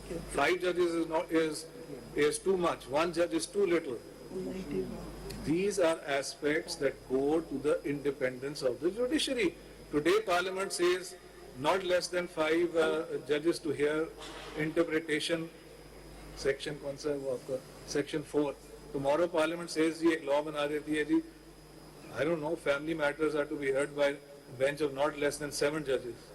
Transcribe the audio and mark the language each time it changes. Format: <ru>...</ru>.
<en>5 judges is too much. 1 judge is too little. These are aspects that go to the independence of the judiciary. Today Parliament says not less than 5 judges to hear interpretation.</en> <ur>Section कौन सा है वो आपका? Section 4.</ur> <en>Tomorrow Parliament says</en> <ur>ये एक law बना देती है जी.</ur> <en>I don't know, family matters are to be heard by a bench of not less than 7 judges.</en>